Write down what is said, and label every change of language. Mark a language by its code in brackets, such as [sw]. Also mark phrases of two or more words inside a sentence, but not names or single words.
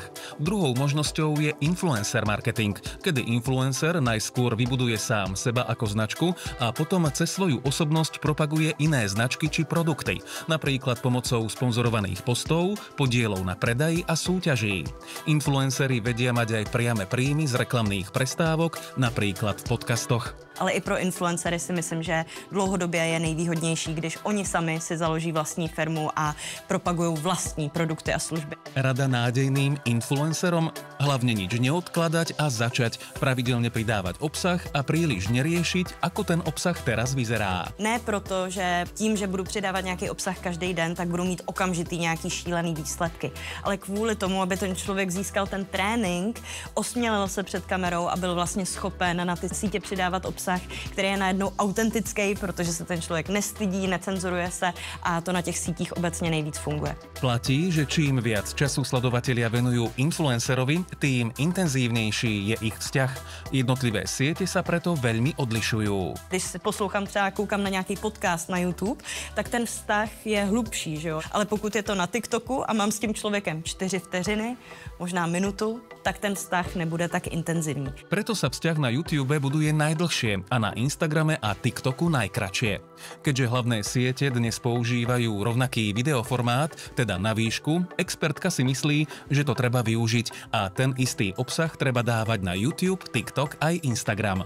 [sk] Druhou možnosťou je [en] influencer marketing, [sk] kedy influencer najskôr vybuduje sám seba ako značku a potom cez svoju osobnosť propaguje iné značky či produkty, napríklad pomocou sponzorovaných postov, podielov na predaji a súťaží. Influenceri vedia mať aj priame príjmy z reklamných prestávok, napríklad v podcastoch. [cs] Ale i pro influencery si myslím, že dlouhodobě je nejvýhodnější, když oni sami si založí vlastní firmu a propagují vlastní produkty a služby. [sk] Rada nádejným influencerom: hlavne nič neodkladať a začať pravidelne pridávať obsah a príliš neriešiť, ako ten obsah teraz vyzerá. [cs] Ne proto, že tím, že budu přidávat nějaký obsah každý den, tak budu mít okamžitý nějaký šílený výsledky. Ale kvůli tomu, aby ten člověk získal ten trénink, osmělil se před kamerou a byl vlastně schopen na ty sítě přidávat obsah, který je najednou autentický, protože se ten člověk nestydí, necenzuruje se a to na těch sítích obecně nejvíc funguje. [sk] Platí, že čím viac času sledovatelia venujú influencerovi, tým intenzívnejší je ich vzťah. Jednotlivé siete sa preto veľmi odlišujú. [cs] Když si poslouchám třeba, koukám na nějaký podcast na YouTube, tak ten vztah je hlubší, že jo? Ale pokud je to na TikToku a mám s tím člověkem 4 vteřiny, možná minutu, tak ten vztah nebude tak intenzivní. [sk] Preto sa vzťah na YouTube buduje najdlhšie a na Instagrame a TikToku najkratšie. Keďže hlavné siete dnes používajú rovnaký videoformát, teda na výšku, expertka si myslí, že to treba využiť a ten istý obsah treba dávať na YouTube, TikTok aj Instagram.